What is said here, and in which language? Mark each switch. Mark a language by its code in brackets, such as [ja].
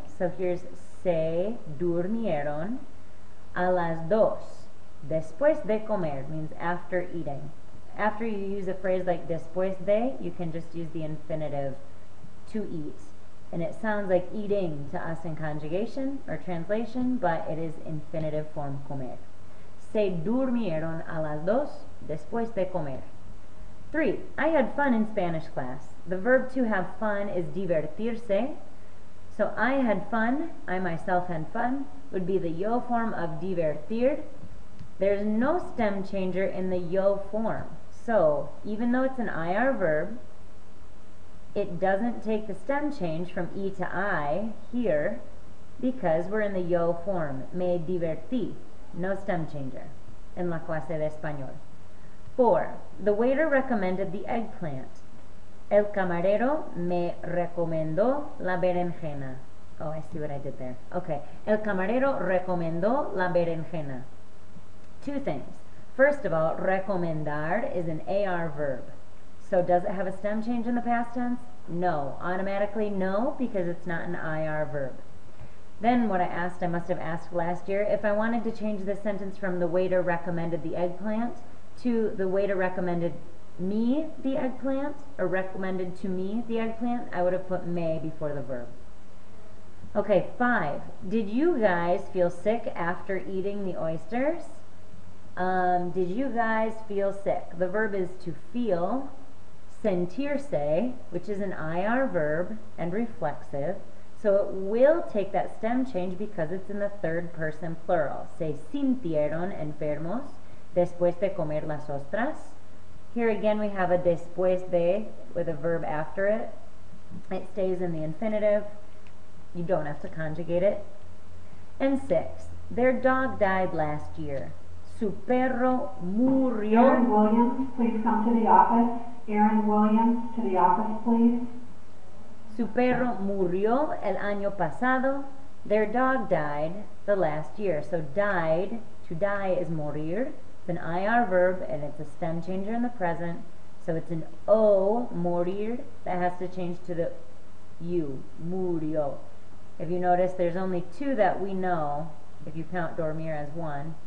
[en] So here's [es] se durmieron a las 2. Después de comer [en] means after eating. After you use a phrase like [es] después de, [en] you can just use the infinitive to eat. And it sounds like eating to us in conjugation or translation, but it is infinitive form comer. [es] Se durmieron a las 2 después de comer. [en] 3. I had fun in Spanish class. The verb to have fun is divertirse. So I had fun, I myself had fun, would be the yo form of divertir. There's no stem changer in the yo form. So even though it's an IR verb, it doesn't take the stem change from E to I here because we're in the yo form. [es] Me divertí. [en] No stem changer in [es] la clase de español. [en] 4. The waiter recommended the eggplant. [es] El camarero me recomendó la berenjena. [en] Oh, I see what I did there. Okay. [es] El camarero recomendó la berenjena. [en] 2 things. First of all, recomendar is an AR verb. So does it have a stem change in the past tense? No. Automatically no, because it's not an IR verb. Then what I must have asked last year, if I wanted to change this sentence from the waiter recommended the eggplant to the waiter recommended me the eggplant, or recommended to me the eggplant, I would have put may before the verb. Okay, 5. Did you guys feel sick after eating the oysters? Did you guys feel sick? The verb is to feel. Sentirse, which is an IR verb and reflexive, so it will take that stem change because it's in the third person plural. [es] Se sintieron enfermos después de comer las ostras. [en] Here again we have a después de with a verb after it. It stays in the infinitive. You don't have to conjugate it. And 6. Their dog died last year. [es] Su perro murió. [en] Aaron Williams, please come to the office. Aaron Williams, to the office, please. [es] Su perro murió el año pasado. [en] Their dog died the last year. So died, to die is morir. It's an IR verb and it's a stem changer in the present. So it's an O, morir, that has to change to the U, murió. If you notice, there's only 2 that we know, if you count dormir as 1.